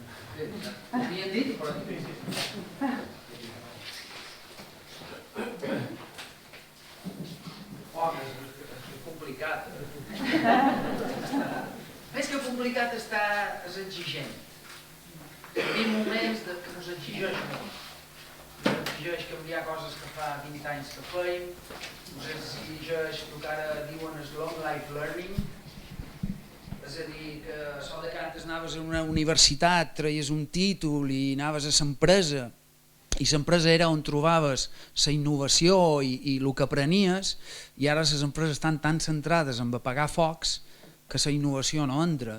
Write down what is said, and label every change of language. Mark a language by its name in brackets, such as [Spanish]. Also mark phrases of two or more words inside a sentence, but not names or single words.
[Catalan] Havien dit? És complicat. Més que complicat és exigent. Vivim moments que ens exigeix molt. Ens exigeix canviar coses que fa 20 anys que feim, ens exigeix el que ara diuen el [English] long life learning. [Catalan] És a dir, que això de que antes anaves a una universitat, treies un títol i anaves a l'empresa, i l'empresa era on trobaves la innovació i el que aprenies, i ara les empreses estan tan centrades en apagar focs que la innovació no entra.